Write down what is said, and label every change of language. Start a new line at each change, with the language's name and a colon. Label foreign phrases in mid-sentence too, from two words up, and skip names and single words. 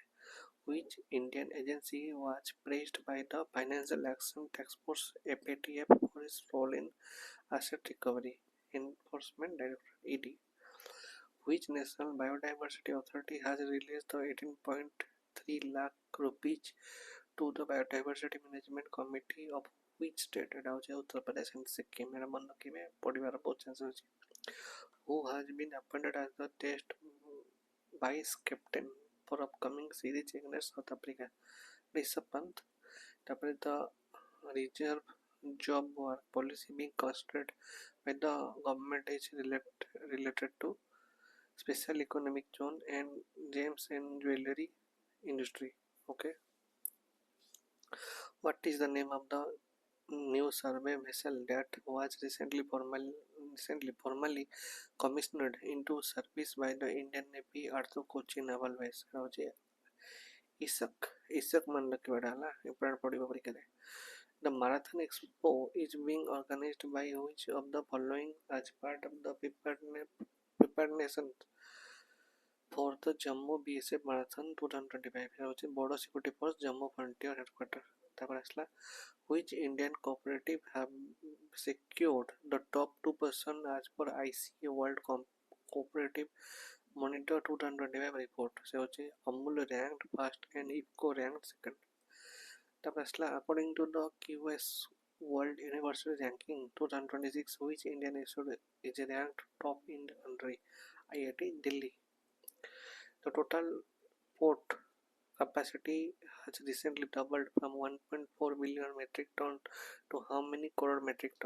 English: Which Indian agency was praised by the Financial Action Task Force FATF for its role in asset recovery? Enforcement Director ED. Which National Biodiversity Authority has released the 18.3 lakh rupees to the Biodiversity Management Committee of which state?
Odia: ଏଟା ହେଉଛି ଉତ୍ତର ପ୍ରଦେଶ and Sikkim. ଏଟା ମନେ ରଖିବେ, ପଢ଼ିବାର ବହୁତ ଚାନ୍ସ ଅଛି.
English: Who has been appointed as the test vice captain for upcoming series against South Africa? Rishabh Pant. ତାପରେ the reserve job work policy being considered by the government is related to special economic zone and gems and jewelry industry. Okay. What is the name of the new survey vessel that was recently formally commissioned into service by the Indian Navy at the Kochi Naval Base?
Odia: ଇସାକ ମନେ ରଖିବା ଟା ହେଲା important ପଡ଼ିବ ପରୀକ୍ଷାରେ.
English: The Marathon Expo is being organized by which of the following as part of the preparedness for the Jammu BSF Marathon 2025?
Odia: এটা ହେଉଛି ବଡ଼ ସିକ୍ୟୁରିଟି ଫୋର୍ସ ଜାମ୍ମୁ ଫ୍ରଣ୍ଟିୟର ହେଡକ୍ୱାର୍ଟର. ତାପରେ ଆସିଲା
English: which Indian cooperative have secured the top 2% as per ICA World Cooperative Monitor 2025 report?
Odia: ସେ ହେଉଛି
English: Amul ranked first and IFCO ranked second.
Odia: ତାପରେ ଆସିଲା
English: according to the QS World University Ranking 2026, which Indian institute is ranked top in the country? IIT Delhi. The total port capacity has recently doubled from 1.4 billion metric ton to how many crore metric ton?